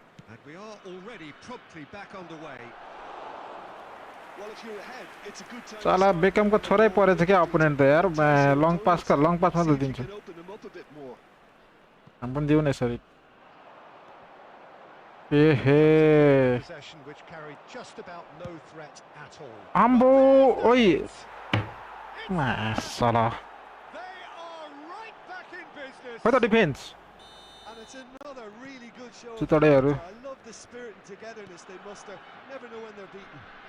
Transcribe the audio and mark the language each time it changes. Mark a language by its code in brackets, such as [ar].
[en] And we are already promptly back underway. Well, if you're ahead, it's a good time. [ne] साला बेकमको छोरै परेछ के opponent त यार लङ पास मात्र दिन्छ हम पनि दिउ न यसरी एहे [en] Possession which carried just about no threat at all. [ne] आम्बो ओइ साला [en] They are right back in business. Where the defense? And it's another really good show. I love the spirit and togetherness they muster. Never know when they're beaten.